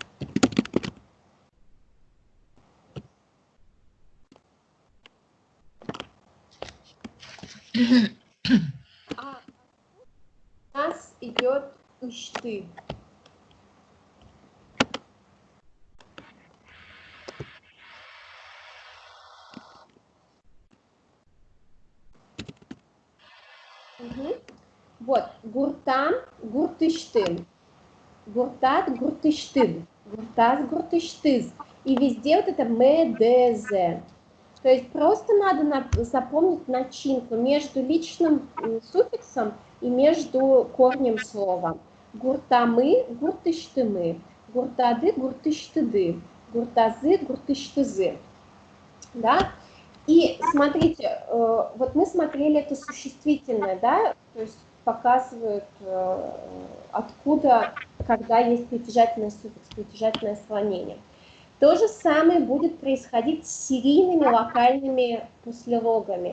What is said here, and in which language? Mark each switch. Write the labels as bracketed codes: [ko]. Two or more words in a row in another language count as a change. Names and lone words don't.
[ru] А у нас идет «ишты». Угу. Вот, [udm] гуртам, гуртыштым, гуртат, гуртыштым, гуртаз, гуртыштыз. [ru] И везде вот это МДЗ. То есть просто надо запомнить начинку между личным суффиксом и между корнем слова. [udm] Гуртамы, гуртыштымы, гуртады, гуртыштыды, гуртазы, гуртыштызы. [ru] Да? И смотрите, вот мы смотрели это существительное, да, то есть показывают, откуда, когда есть притяжательный суффикс, притяжательное склонение. То же самое будет происходить с серийными локальными послелогами.